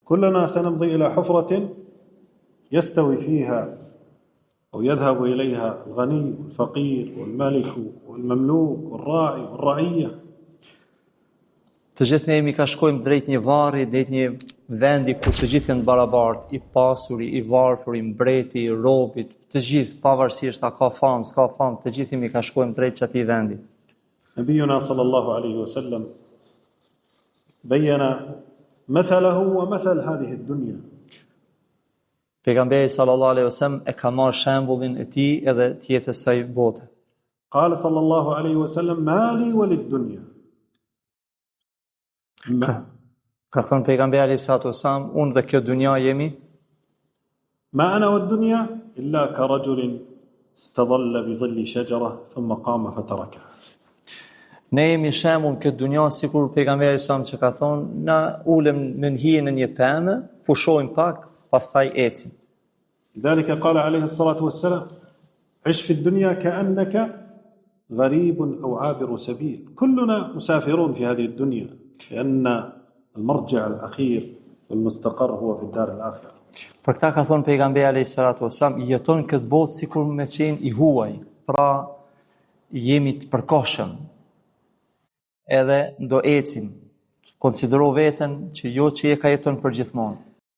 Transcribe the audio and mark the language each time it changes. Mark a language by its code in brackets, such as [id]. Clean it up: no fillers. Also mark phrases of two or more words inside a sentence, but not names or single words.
[ar] كلنا سنمضي إلى حفرة يستوي فيها أو يذهب إليها الغني والفقير والملك والمملوك والراعي والرعية. [sq] Të gjithë ne ka shkojmë drejt një varri, drejt një vendi ku të gjithë janë barabartë, i pasuri, i varfër, i mbreti, i robit, të gjithë pavarësisht a ka famë, s'ka famë, të gjithë ka shkojmë drejt çatij vendi. [ar] نبينا صلى الله عليه وسلم بين مثله ومثل هذه الدنيا. [sq] Pejgamberi [ar] صلى الله عليه وسلم [sq] e ka marrë shembullin e tij edhe të jetës së bote. [ar] قال صلى الله عليه وسلم ما لي وللدنيا. [sq] Ka thënë pejgamberi [ar] عليه الصلاة والسلام, [sq] unë dhe kjo dunja jemi [ar] ما أنا والدنيا إلا كرجل استظل بظل شجرة ثم قام فتركها. [sq] Ne jemi shembull këtë dunja sikur pejgamberi sa që ka thonë, na ulem në hijen në një pemë, pushojmë pak, pastaj ecim. [ar] لذلك قال عليه الصلاة والسلام عش في الدنيا كأنك غريب أو عابر سبيل. كلنا مسافرون في هذه الدنيا لأن المرجع الأخير والمستقر هو في الدار الآخرة. [sq] Për këta ka thonë pejgamberi [ar] عليه الصلاة والسلام, [sq] jeton këtë botë sikur me qenë i huaj, pra jemi të përkohshëm. Edhe ndo ecim, konsidero veten që jo që je ka jeton për gjithmonë.